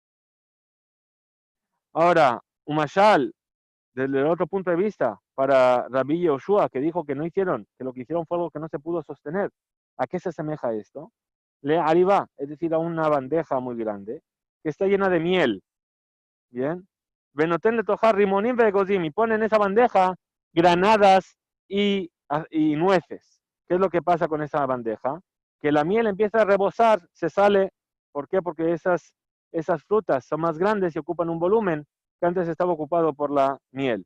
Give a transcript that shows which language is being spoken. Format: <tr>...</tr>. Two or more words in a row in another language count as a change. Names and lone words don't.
<es>Ahora, Umashal, desde el otro punto de vista, para Rabbi Yoshua, que dijo que no hicieron, que lo que hicieron fue algo que no se pudo sostener. ¿A qué se asemeja esto? Le arriba, es decir, a una bandeja muy grande, que está llena de miel. Bien.</es> <he>ונותן לתוכה רימונים ואגוזים,</he> <es>y pone en esa bandeja granadas y nueces. ¿Qué es lo que pasa con esa bandeja? Que la miel empieza a rebosar, se sale. ¿Por qué? Porque esas frutas son más grandes y ocupan un volumen que antes estaba ocupado por la miel.</es>